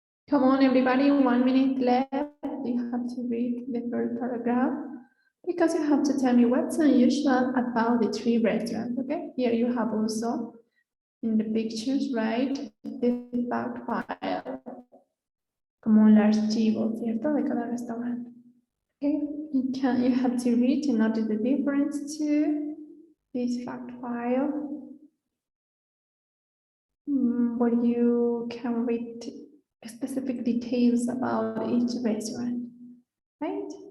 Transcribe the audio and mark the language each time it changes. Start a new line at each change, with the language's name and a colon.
English: Come on, everybody, 1 minute left. You have to read the first paragraph because you have to tell me what's unusual about the three restaurants, okay? Here you have also in the pictures, right? The fact file.
Spanish: Como un archivo, ¿cierto? De cada restaurante.
English: Okay, you have to read to notice the difference to this fact file. Where you can read specific details about each restaurant, right?